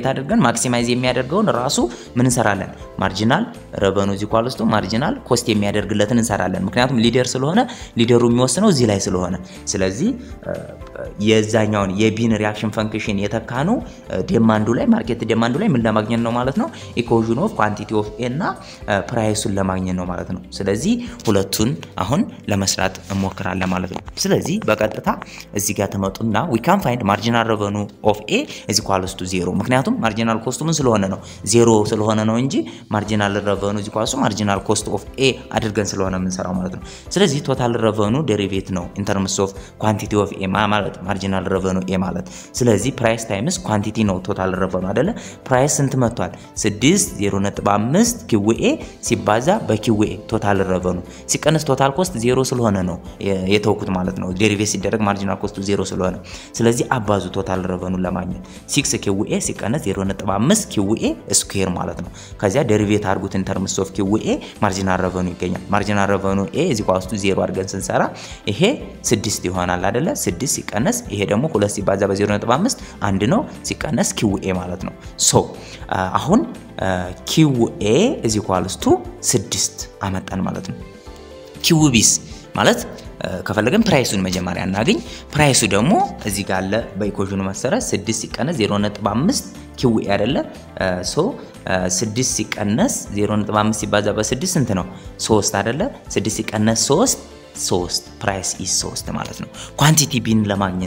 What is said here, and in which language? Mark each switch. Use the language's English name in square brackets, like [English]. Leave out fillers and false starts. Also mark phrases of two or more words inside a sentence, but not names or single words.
[Amharic] አድርገን ማክሲማይዝ የሚያደርገውን ራሱ ምን እንሰራለን ማርጂናል ሬቨኑ እዚህ ኳልስቶ [English] marginal cost [Amharic] የሚያደርግለትን እንሰራለን ምክንያቱም ሊደር ስለሆነ ሊደሩ የሚወስነው እዚህ ላይ ስለሆነ ስለዚህ የዛኛውን የቢን [English] reaction function [Amharic] የተካኑ ዲማንዱ ላይ ማርኬት ዲማንዱ ላይ ምን ለማግኘት ነው ማለት ነው [English] equation of quantity of A [Amharic] እና ፕራይሱን ለማግኘት ነው ማለት ነው ስለዚህ ሁለቱን አሁን ለመስራት እንሞክራለን ማለት ነው ስለዚህ በቀጥታ እዚህ ጋር ተመጡና [English] we can find marginal revenue of A is equals to 0 [Amharic] ምክንያቱም ማርጂናል ኮስቱ ምን ስለሆነ ነው 0 ስለሆነ ነው እንጂ [English] marginal revenue is equals to marginal cost of A [Amharic] አድርገን ስለሆነ የምንሰራው ማለት ነው ስለዚህ [English] total revenue [Amharic] ዴሪቬቲቭ ነው [English] in terms of quantity of A [Amharic] ማለት [English] marginal revenue A [Amharic] ማለት ስለዚህ [English] price times quantity [Amharic] ነው [English] total revenue [Amharic] አይደለ ፕራይስ ስንት መጥቷል 6 0.5 QA ሲባዛ በQA [English] total revenue [Amharic] ሲቀነስ [English] total cost [Amharic] 0 ስለሆነ ነው የተወኩት ማለት ነው ዴሪቬቲቭ ሲደረግ ማርጂናል ኮስቱ 0 ስለሆነ ስለዚህ አባዙ [English] total revenue [Amharic] ለማግኘት 6 QA ሲቀነስ 0.5 QA ስኩዌር ማለት ነው ከዚያ ዴሪቬቲቭ አድርጉት [English] in terms of QA marginal revenue [Amharic] ይገኛል [English] marginal revenue A is equals to 0 [Amharic] አድርገን ስንሰራ ይሄ 6 ይሆናል አይደለ 6 ሲቀነስ ይሄ ደግሞ 2 ሲባዛ በ0.5 አንድ ነው ሲቀነስ QA ማለት ነው ሶ አሁን [English] QA is equals to 6 [Amharic] አመጣን ማለት ነው QBs ማለት ከፈለገን ፕራይሱን መጀመሪያ እናገኝ ፕራይሱ ደግሞ እዚህ ጋር አለ በኢኩዌሽኑ መሰረት 6 ሲቀነስ 0.5 QA አይደለ ሶ 6 ሲቀነስ 0.5 ሲባዛ በ6 ስንት ነው 3 አይደለ 6 ሲቀነስ 3 [English] price is 3 [Amharic] ማለት ነው ኳንቲቲ ቢን ለማግኘት